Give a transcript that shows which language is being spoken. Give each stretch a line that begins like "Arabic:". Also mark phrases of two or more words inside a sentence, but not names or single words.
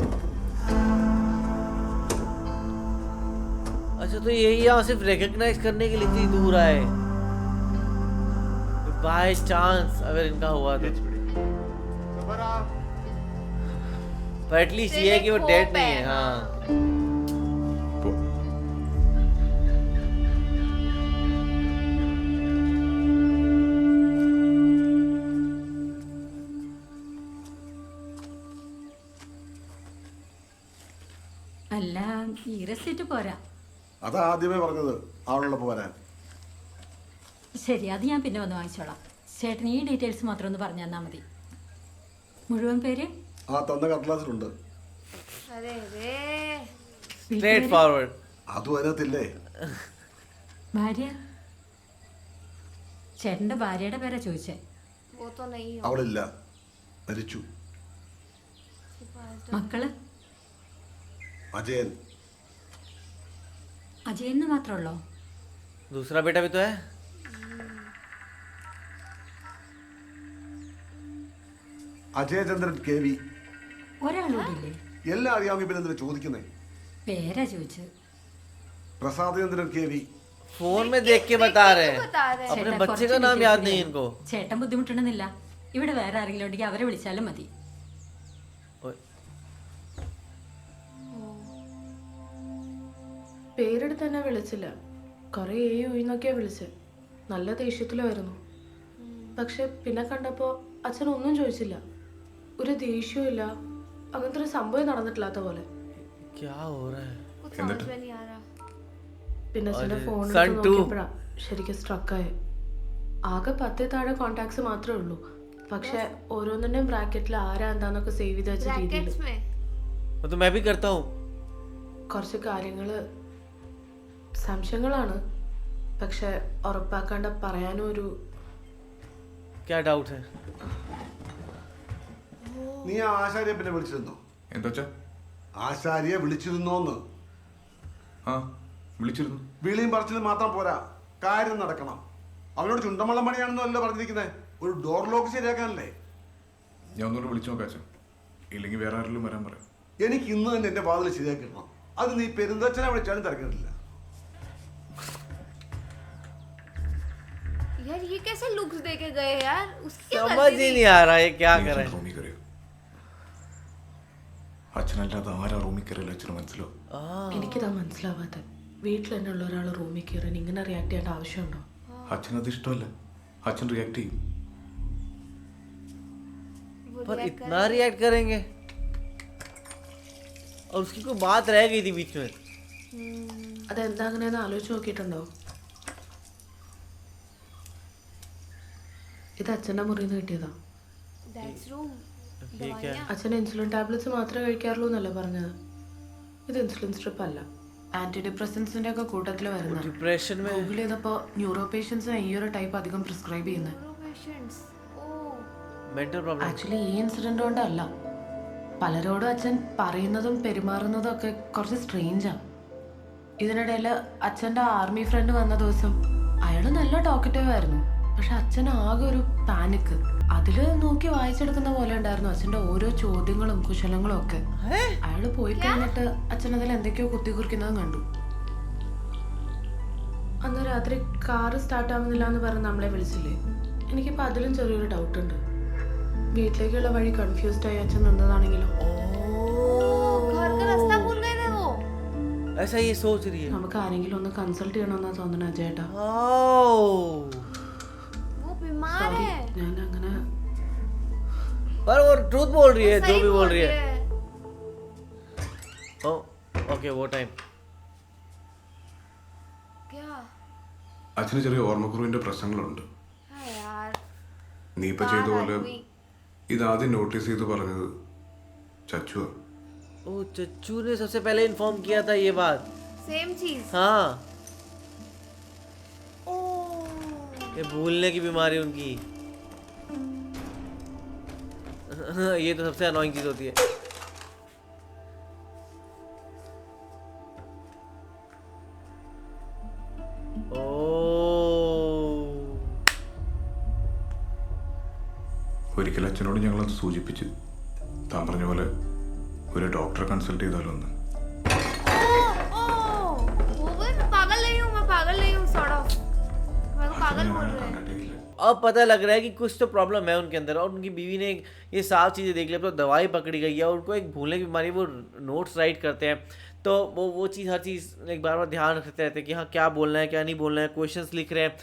Hindi: अच्छा, तो यही यहाँ सिर्फ रिकॉग्नाइज करने के लिए इतनी दूर आए.
English: by chance
Hindi: अगर इनका हुआ तो. पर एटलीस्ट ये है कि वो डेड नहीं है. हाँ.
Malayalam: അല്ല ഈ റെസിറ്റ് പോരാ. അതാ ആദ്യമേ പറഞ്ഞത് ആളുള്ളപ്പോൾ വരാൻ. ശരി, അത് ഞാൻ പിന്നെ വന്ന് വാങ്ങിച്ചോളാം. ചേട്ടൻ ഈ ഡീറ്റെയിൽസ് മാത്രം ഒന്ന് പറഞ്ഞു തന്നാൽ മതി. മുഴുവൻ പേര് ആ തന്ന കടലാസിലുണ്ട്.
Hindi: अरे रे.
English: straight forward.
Malayalam: അതും അതിനകത്തില്ലേ? ഭാര്യ? ചേട്ടൻ്റെ ഭാര്യയുടെ പേരാ ചോദിച്ചേ.
Hindi: वो तो नहीं हो.
Malayalam: അവളില്ല, മരിച്ചു. മക്കള്? അജയൻ. അജയന് മാത്രമേ ഉള്ളോ?
Hindi: दूसरा बेटा भी तो है.
Malayalam: അജയചന്ദ്രൻ KV. ഒരാളൂടില്ലേ? എല്ലാം അറിയാമെങ്കിൽ പിന്നെ എന്തിനാ ചോദിക്കുന്നേ? പേരാ ചോദിച്ചത്. പ്രസാദചന്ദ്രൻ KV.
Hindi: फोन में देख के बता रहे हैं. बता रहे हैं. अपने
Malayalam: ചേട്ടാ,
Hindi: बच्चे
Malayalam: കുറച്ച്
Hindi: का नाम याद details नहीं
Malayalam: അറിയാം.
Hindi: इनको.
Malayalam: ചേട്ടൻ ബുദ്ധിമുട്ടുണ്ടെന്നില്ല. ഇവിടെ വേറെ ആരെങ്കിലും ഉണ്ടെങ്കിൽ അവരെ വിളിച്ചാലും മതി. പേരെടുത്ത് തന്നെ വിളിച്ചില്ല. കുറേ ഒഴിന്നൊക്കെയാ വിളിച്ചത്. നല്ല ദേഷ്യത്തിലായിരുന്നു. പക്ഷെ പിന്നെ കണ്ടപ്പോ അച്ഛനൊന്നും ചോദിച്ചില്ല. ഒരു ദേഷ്യവും ഇല്ല. അങ്ങനത്തെ ഒരു സംഭവം നടന്നിട്ടില്ലാത്ത പോലെ.
Hindi: क्या हो रहा है? कुछ समझ में नहीं आ रहा.
Malayalam: പിന്നെ അച്ഛൻ്റെ അതെ. ഫോൺ Sun 2. നോക്കിയപ്പോഴാ ശരിക്കും സ്ട്രക്കായ. ആകെ 10 താഴെ കോണ്ടാക്ട്സ് മാത്രമേ ഉള്ളൂ. പക്ഷെ ഓരോന്നിന്റെയും ബ്രാക്കറ്റിൽ ആരാ എന്താന്നൊക്കെ സേവ് ചെയ്ത് വെച്ച രീതിയിൽ
Hindi: ब्रैकेट्स में वो तो मैं भी करता हूँ.
Malayalam: കുറച്ച് കാര്യങ്ങള് സംശയങ്ങളാണ്, പക്ഷെ ഉറപ്പാക്കാണ്ട് പറയാനും ഒരു
Hindi: क्या डाउट है?
Malayalam: നീ ആ ആശാരിയെ പിന്നെ വിളിച്ചിരുന്നോ? എന്താ വെച്ചാ? ആശാരിയെ വിളിച്ചിരുന്നോന്ന്? ആ വിളിച്ചിരുന്നു. വിളിയും പറച്ചിലും മാത്രം പോരാ, കാര്യം നടക്കണം. അവനോട് ചുണ്ടമള്ളം പണിയാണെന്നോ അല്ല പറഞ്ഞിരിക്കുന്നത്, ഒരു
English: door lock
Malayalam: ശരിയാക്കാനല്ലേ? ഞാൻ ഒന്നുകൂടെ വിളിച്ചു നോക്കാച്ച, ഇല്ലെങ്കിൽ വേറെ ആരെങ്കിലും വരാൻ പറയാം. എനിക്ക് ഇന്ന് തന്നെ എന്റെ വാതിൽ ശരിയാക്കിടണം. അത് നീ പെരുന്തച്ഛനെ വിളിച്ചാലും തിരക്കിട്ടില്ല.
Hindi: यार ये कैसे लुक्स दे के गए यार, उसकी समझ गलती ही नहीं। नहीं आ रहा है क्या कर रहे हैं.
Malayalam: റൂമിൽ കയറിയോ? അച്ഛനല്ലാതെ ആരാ റൂമിൽ കയറിയല്ലോ അച്ഛന് മനസ്സിലോ? എനിക്കിതാ മനസ്സിലാവാത്ത. വീട്ടിൽ തന്നെ ഉള്ള ഒരാൾ റൂമിൽ കയറാൻ ഇങ്ങനെ റിയാക്ട് ചെയ്യേണ്ട ആവശ്യമുണ്ടോ? അച്ഛനത് ഇഷ്ടമല്ല, അച്ഛൻ റിയാക്ട് ചെയ്യും.
Hindi: वो पर react इतना रिएक्ट करेंगे और उसकी कोई बात रह गई थी बीच में.
Malayalam: അതെന്താ അങ്ങനെയെന്ന് ആലോചിച്ച് നോക്കിയിട്ടുണ്ടോ? ഇത് അച്ഛൻ്റെ മുറിയിൽ നിന്ന് കിട്ടിയതാ.
English: That's room.
Hindi: ये क्या है?
Malayalam: അച്ഛൻ
English: insulin tablets
Malayalam: മാത്രമേ കഴിക്കാറുള്ളൂ എന്നല്ല പറഞ്ഞത്. ഇത്
English: insulin strip
Malayalam: അല്ല, ആന്റി ഡിപ്രസൻസിന്റെ ഒക്കെ കൂട്ടത്തിൽ വരുന്ന.
Hindi: डिप्रेशन में
Malayalam: ഗൂഗിൾ ചെയ്തപ്പോൾ ന്യൂറോ പേഷ്യൻസിന് ഈ ഒരു ടൈപ്പ് അധികം പ്രിസ്ക്രൈബ് ചെയ്യുന്നത്.
English: Neuro patients. Oh. mental problem.
Malayalam: ആക്ച്വലി ഈ ഇൻസിഡന്റ് കൊണ്ടല്ല, പലരോടും അച്ഛൻ പറയുന്നതും പെരുമാറുന്നതും ഒക്കെ കുറച്ച് സ്ട്രേഞ്ചാ. ഇതിനിടയിൽ അച്ഛൻ്റെ
English: army friend
Malayalam: വന്ന ദിവസം അയാൾ നല്ല ടോക്കറ്റീവ് ആയിരുന്നു, പക്ഷെ അച്ഛൻ ആകെ ഒരു പാനിക്ക്. അതില് നോക്കി വായിച്ചെടുക്കുന്ന പോലെ ഉണ്ടായിരുന്നു അച്ഛൻ്റെ ഓരോ ചോദ്യങ്ങളും കുശലങ്ങളും ഒക്കെ. അയാൾ പോയി കഴിഞ്ഞിട്ട് അച്ഛൻ അതിൽ എന്തൊക്കെയോ കുത്തിക്കുറിക്കുന്നതും കണ്ടു. അന്ന് രാത്രി കാറ് സ്റ്റാർട്ട് ആവുന്നില്ല എന്ന് പറഞ്ഞ് നമ്മളെ വിളിച്ചില്ലേ? എനിക്കിപ്പോൾ അതിലും ചെറിയൊരു ഡൗട്ട് ഉണ്ട്. വീട്ടിലേക്കുള്ള വഴി കൺഫ്യൂസ്ഡ് ആയി അച്ഛൻ നിന്നതാണെങ്കിലോ?
Hindi: घर का रास्ता भूल गए थे वो। ऐसा ये सोच रही है.
Malayalam: നമുക്ക് ആരെങ്കിലും ഒന്ന് കൺസൾട്ട് ചെയ്യണമെന്നാ തോന്നണ അജയേട്ടാ.
Hindi: वो बीमार
Malayalam: സോറി,
Hindi: है।
Malayalam: ഞാൻ അങ്ങനെ
Hindi: पर वो ट्रूथ बोल रही है, वो जो सही भी बोल बोल रही है. है। ओ ओके वो टाइम. क्या?
Malayalam: അച്ഛന് ചെറിയ ഓർമ്മക്കുറവിന്റെ പ്രശ്നങ്ങളുണ്ട്.
Hindi: हाँ यार।
Malayalam: നീ ഇപ്പൊ ചെയ്ത പോലെ
Hindi: हुई।
Malayalam: ഇതാദ്യം നോട്ടീസ് ചെയ്ത് പറഞ്ഞത് ചച്ചുവാ.
Hindi: ओ चच्चू ने सबसे पहले इन्फॉर्म किया था ये बात. सेम चीज। हाँ, ओ। ये भूलने की बीमारी उनकी. ये तो सबसे अनोइंग चीज होती है.
Malayalam: ഒരിക്കൽ അച്ഛനോട് ഞങ്ങളത് സൂചിപ്പിച്ചു. താൻ പറഞ്ഞ പോലെ ഒരു ഡോക്ടറെ കൺസൾട്ട് ചെയ്താലോ എന്ന്.
Hindi: वो मैं पागल नहीं हूँ, मैं पागल नहीं हूँ
English: sort of.
Hindi: मैं को पागल बोल रहे हैं। अब पता लग रहा है कि कुछ तो प्रॉब्लम है उनके अंदर, और उनकी बीवी ने ये साफ चीज़ें देख ली, तो दवाई पकड़ी गई है और उनको एक भूलने की बीमारी, वो
English: notes write
Hindi: करते हैं, तो वो चीज़ हर चीज़ एक बार ध्यान रखते रहते हैं कि हाँ क्या बोलना है क्या नहीं बोलना है, क्वेश्चंस लिख रहे हैं.